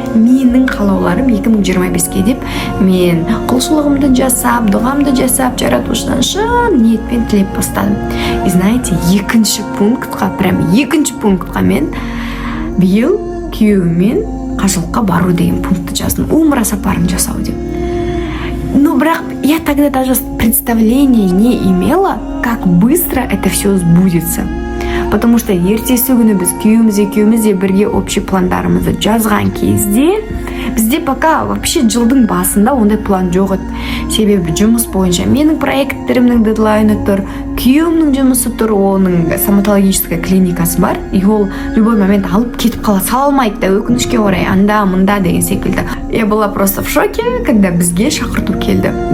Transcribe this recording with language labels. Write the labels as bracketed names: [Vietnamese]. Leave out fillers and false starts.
[Kazakh] Менің қалауларым 2025-ке деп, мен құлшылығымды жасап, дұғамды жасап, жаратушыдан шын ниетпен тілеп бастадым. [Russian] И знаете, [Kazakh] екінші пунктқа мен биыл күйеуімен қажылыққа бару деген пунктты жаздым. Умра сапарын жасау деп. [Russian] Но [Kazakh] бірақ [Russian] я тогда даже представления не имела, как быстро это все сбудется. Потому что [Kazakh] ертесі күні біз күйеуіміз де бірге [Russian] общий [Kazakh] пландарымызды жазған кезде, бізде [Russian] пока вообще [Kazakh] жылдың басында ондай план жоқ еді. Себебі жұмыс бойынша менің проекттерімнің дедлайны тұр, күйеуімнің жұмысы тұр, оның [Russian] стоматологическая [Kazakh] клиникасы бар, [Russian] и [Kazakh] ол [Russian] любой момент [Kazakh] алып кетіп қала салмайды да, өкінішке орай анда-мында деген секілді. [Russian] Я была просто в шоке, когда [Kazakh] бізге шақырту келді.